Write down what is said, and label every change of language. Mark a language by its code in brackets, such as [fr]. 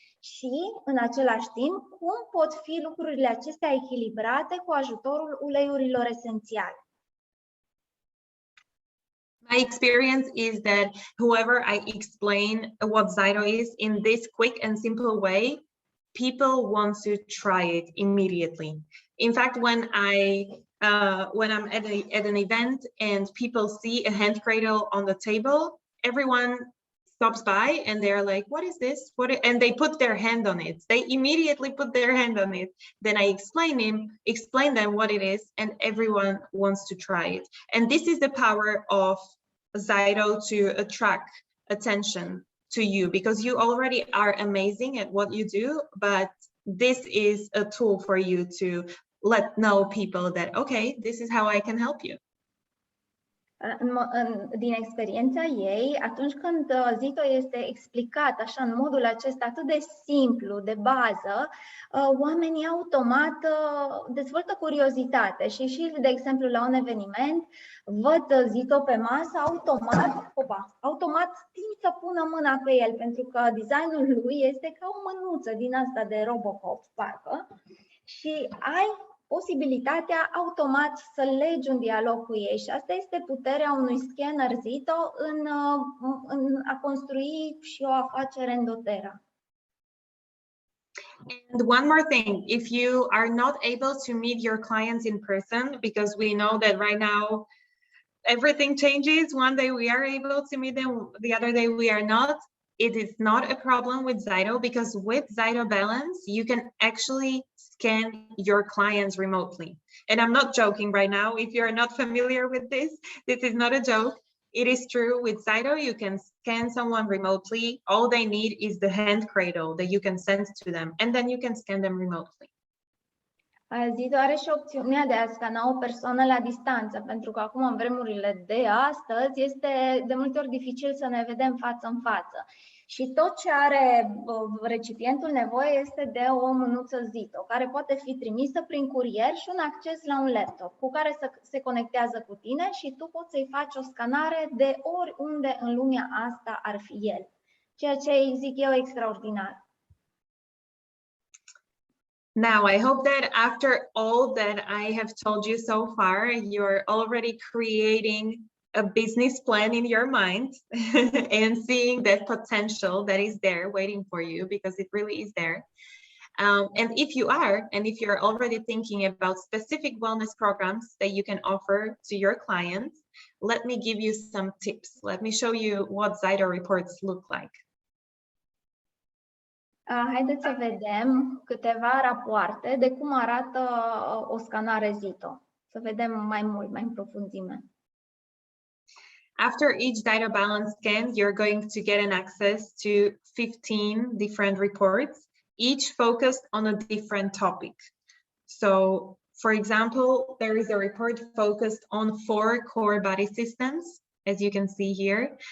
[ro] Și, în același timp, cum pot fi lucrurile acestea echilibrate cu ajutorul uleiurilor esențiale. [en] My experience is that whoever I explain what ZYTO is in this quick and simple way, people want to try it immediately. In fact, when I'm at an event and people see a hand cradle on the table, everyone stops by and they're like, what is this? And they put their hand on it. They immediately put their hand on it. Then I explain them what it is, and everyone wants to try it. And this is the power of ZYTO to attract attention to you, because you already are amazing at what you do, but this is a tool for you to let know people that, okay, this is how I can help you. [ro] Din experiența ei, atunci când ZYTO este explicat așa în modul acesta atât de simplu, de bază, oamenii automat dezvoltă curiozitate și de exemplu la un eveniment văd ZYTO pe masă, automat tind să pună mâna pe el, pentru că designul lui este ca o mânuță din asta de Robocop, parcă, și ai posibilitatea automat să legi un dialog cu ei, și asta este puterea unui scanner ZYTO în a construi și o afacere în doTERRA. [en] And one more thing, if you are not able to meet your clients in person, because we know that right now everything changes, one day we are able to meet them, the other day we are not, it is not a problem with ZYTO, because with ZYTO Balance, you can actually scan your clients remotely. And I'm not joking right now. If you're not familiar with this, this is not a joke. It is true with ZYTO, you can scan someone remotely. All they need is the hand cradle that you can send to them, and then you can scan them remotely. [ro] ZYTO are și opțiunea de a scana o persoană la distanță, pentru că acum, în vremurile de astăzi, este de multe ori dificil să ne vedem față în față. Și tot ce are recipientul nevoie este de o mânuță ZYTO, care poate fi trimisă prin curier și un acces la un laptop, cu care se conectează cu tine și tu poți să-i faci o scanare de oriunde în lumea asta ar fi el. Ceea ce zic eu extraordinar. [en] Now, I hope that after all that I have told you so far, you're already creating a business plan in your mind and seeing that potential that is there waiting for you, because it really is there. And if you're already thinking about specific wellness programs that you can offer to your clients, let me give you some tips. Let me show you what ZYTO reports look like. [ro] Haideți să vedem câteva rapoarte de cum arată o scanare ZYTO. Să vedem mai mult, mai în profunzime. [en] After each ZYTO balance scan, you're going to get an access to 15 different reports, each focused on a different topic. So, for example, there is a report focused on 4 core body systems, as you can see here.